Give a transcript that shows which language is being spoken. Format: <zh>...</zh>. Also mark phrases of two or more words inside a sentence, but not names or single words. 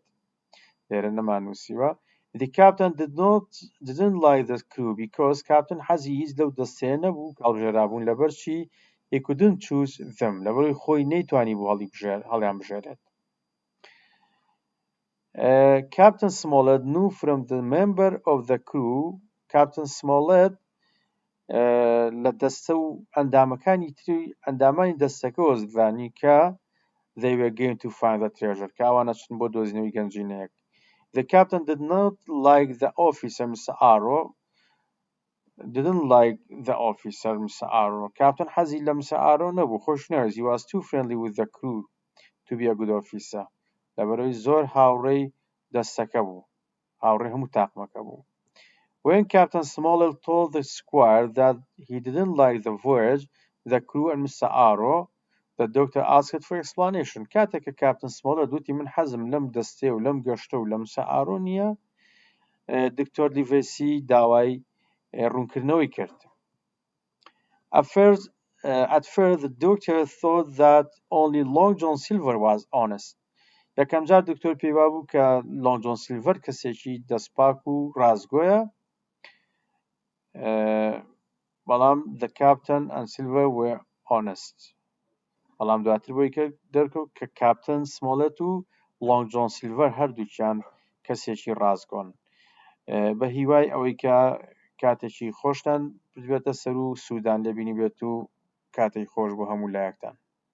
<ckb>لێرە نەمانووسیوە.</ckb> <en>The captain didn't like the crew because captain</en> <ckb>حەزی هیچ لەو دەستەیە نەبوو کە هەڵبژێرابوون لەبەرچی</ckb> <en>he couldn't choose them.</en> <ckb>لەبەرەوەی خۆی نەیتوانی بوو هەڵیان بژێرێت.</ckb> <en>Captain Smollett knew from the member of the crew.</en> <ckb>Captain Smollett لە دەستە و ئەندامانی دەستەکەەوە زانی کە</ckb> <en>they were going to find the treasure.</en> <ckb>کە ئەوانە چن بۆ دۆزینەوەی گەنجینەیەک.</ckb> <en>The captain did not like the officer, Mr. Arrow. Didn't like the officer, Mr.</en> <ckb>Arrow. Captain حەزی لە Mr. Arrow نەبوو. خۆش نەوێت.</ckb> <en>He was too friendly with the crew to be a good officer.</en> <ckb>لەبەرەوەی زۆر هاوڕێی دەستەکە بوو. هاوڕێی هەموو تاقمەکە بوو.</ckb> <en>When Captain Smollett told the squire that he didn't like the voyage, the crew and Mr. Arrow, the doctor asked for explanation.</en> <ckb>کاتێککە Captain Smollett وتی من حەزم لەم دەستێ و لەم گەشتە و لەم Mr. Arrow نییە, دکتۆر لیڤسی داوای ڕوونکردنەوەی کرد.</ckb> <en>At first, the doctor thought that only Long John Silver was honest.</en> <ckb>یەکەم جار دکتۆر پێی وابوو کە Long John Silver کەسێکی دەستپاک و ڕازگۆیە.</ckb> <en>بەڵام the captain and Silver were honest.</en> <ckb>بەڵام دواتر بۆی دەرکەوت کە کاپتن سمۆلەت و Long John Silver هەردووکیان کەسێکی ڕازگۆن. بە هیوای ئەوەی کە کاتێکی خۆشتان بێتە سەر و سوودان لێبینی بێت و کاتێک خۆش بۆ هەموو لایەکتان.</ckb>